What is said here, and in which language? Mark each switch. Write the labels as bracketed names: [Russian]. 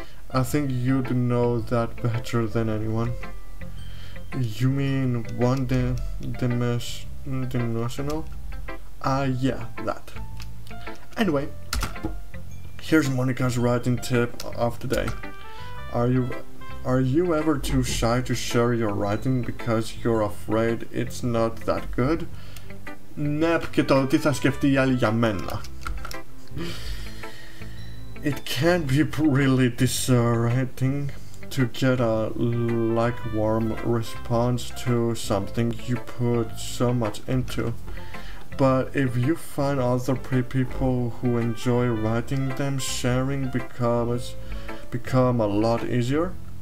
[English] I think you'd know that better than anyone. You mean one-dimensional? Yeah, that. Anyway, here's Monika's writing tip of the day. Are you ever too shy to share your writing because you're afraid it's not that good? [Greek] Ναι, και το τι θα σκεφτεί η άλλη για μένα. [English] It can be really disorienting to get a lukewarm response to something you put so much into. But if you find other people who enjoy writing them, sharing become a lot easier.